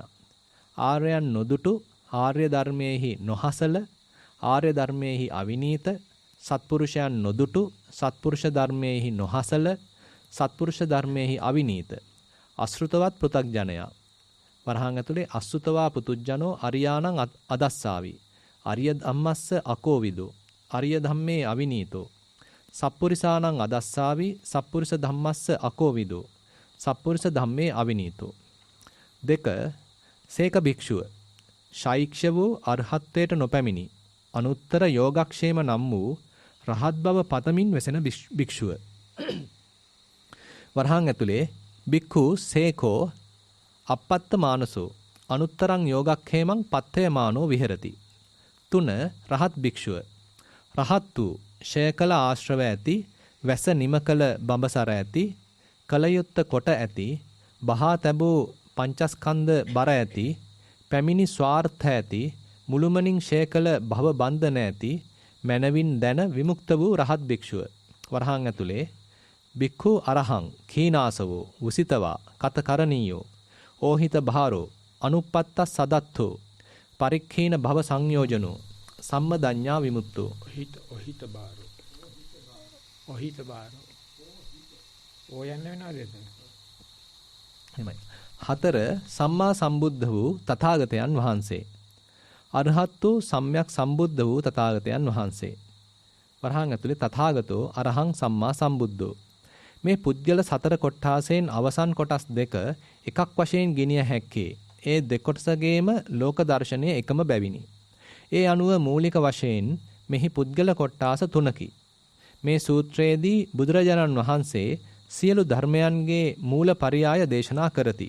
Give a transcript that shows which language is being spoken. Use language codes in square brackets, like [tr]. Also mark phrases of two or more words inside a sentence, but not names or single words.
[si] ආර්යයන් නොදුටු ආර්ය ධර්මයේහි නොහසල ආර්ය ධර්මයේහි අවිනීත සත්පුරුෂයන් නොදුටු සත්පුරුෂ ධර්මයේහි නොහසල සත්පුරුෂ ධර්මයේහි අවිනීත අශෘතවත් පෘතග්ජනයා. වරහන් ඇතුලේ [pi] අසුතවා පුතුජනෝ අරියාණං අදස්සාවි. අරිය ධම්මස්ස අකෝවිදෝ. අරිය ධම්මේ අවිනීතෝ. සප්පුරිසාණං අදස්සාවි. සප්පුරිස ධම්මස්ස අකෝවිදෝ. සප්පුරිස ධම්මේ අවිනීතෝ. 2. [si] සේක භික්ෂුව. ශෛක්ෂ වූ අරහත්ත්වයට නොපැමිණි අනුත්තර යෝගක්ෂේම නම් වූ රහත් බව පතමින් වෙසෙන භික්ෂුව. වරහන් ඇතුලේ [pi] භික්ඛු සේකෝ අපත්ත මානසෝ අනුත්තරං යෝගක්ඛේමං පත්තය මානෝ විහෙරති. 3. [si] රහත් භික්ෂුව. රහත් වූ ශේකල ආශ්‍රව ඇති වැස නිමකල බඹසර ඇති කලයුත්ත කොට ඇති බහා තැබූ පංචස්කන්ධ බර ඇති පැමිණි ස්වාර්ථ ඇති මුළුමනින් ශේකල භව බන්ධන ඇති මනවින් දැන විමුක්ත වූ රහත් භික්ෂුව. වරහන් ඇතුලේ [pi] භික්ඛු අරහං කීනාසවෝ උසිතවා කතකරණීයෝ ඕහිත භාරෝ අනුප්පත්ත සදත්තෝ පරික්ඛීන භව සංයෝජනෝ සම්මදඤ්ඤා විමුක්තෝ. ඔහිත භාරෝ [si] ඕයන්නේ වෙනවද එතන? එහෙමයි. 4. සම්මා සම්බුද්ධ වූ තථාගතයන් වහන්සේ. අරහත් වූ සම්්‍යක් සම්බුද්ධ වූ තථාගතයන් වහන්සේ. වරහන් ඇතුලේ [pi] තථාගතෝ අරහං සම්මා සම්බුද්ධෝ. [si] මේ පුද්ගල 4 කොට්ඨාසයෙන් අවසන් කොටස් 2 එකක් වශයෙන් ගෙනිය හැක්කේ ඒ දෙකොටසගේම ලෝක දර්ශනය එකම බැවිනි. ඒ අනුව මූලික වශයෙන් මෙහි පුද්ගල කොට්ඨාස 3කි. මේ සූත්‍රයේදී බුදුරජාණන් වහන්සේ සියලු ධර්මයන්ගේ මූල පරියාය දේශනා කරති.